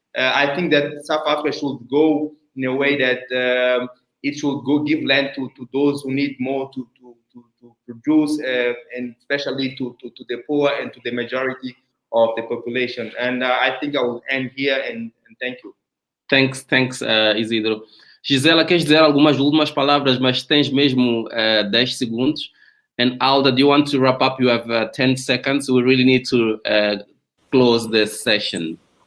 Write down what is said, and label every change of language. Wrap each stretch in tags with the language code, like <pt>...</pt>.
<en>I think that South Africa should go in a way that it should go give land to those who need more to produce, and especially to the poor and to the majority of the population. And I think I will end here, and thank you. Thanks, Isidro.</en> <pt>Gisela, queres dizer algumas últimas palavras, mas tens mesmo 10 segundos.</pt> <en>And Alda, do you want to wrap up? You have 10 seconds. We really need to close this session.</en>